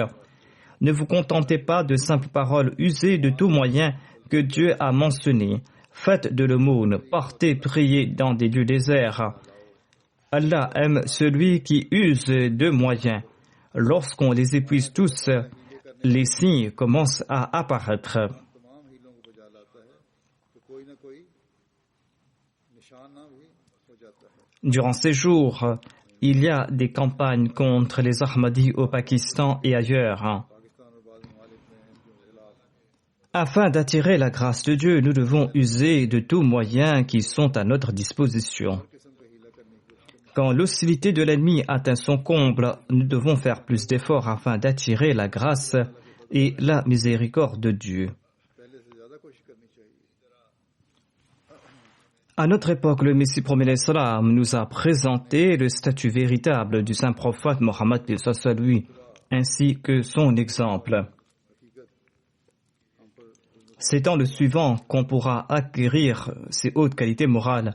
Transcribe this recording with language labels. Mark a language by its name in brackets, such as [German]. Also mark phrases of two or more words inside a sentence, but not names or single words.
[French] Ne vous contentez pas de simples paroles, usez de tout moyen que Dieu a mentionné. Faites de l'aumône, partez prier dans des lieux déserts. Allah aime celui qui use de moyens. Lorsqu'on les épuise tous, les signes commencent à apparaître. [Hindi] तमाम हीलों को बजा लाता है तो कोई ना कोई निशाना भी हो जाता है. [French] Durant ces jours, il y a des campagnes contre les Ahmadis au Pakistan et ailleurs. [Hindi] पाकिस्तान और बाद ममालिक में इनके खिलाफ [French] Afin d'attirer la grâce de Dieu, nous devons user de tous moyens qui sont à notre disposition. [Hindi] किस्म का हीला करने की कोशिश [French] Quand l'hostilité de l'ennemi atteint son comble, nous devons faire plus d'efforts afin d'attirer la grâce et la miséricorde de Dieu. [Hindi] पहले से ज्यादा कोशिश करनी चाहिए. [French] À notre époque, le Messie premier l'Islam nous a présenté le statut véritable du saint prophète Mohammed paix soit lui, ainsi que son exemple. C'est dans le suivant qu'on pourra acquérir ces hautes qualités morales.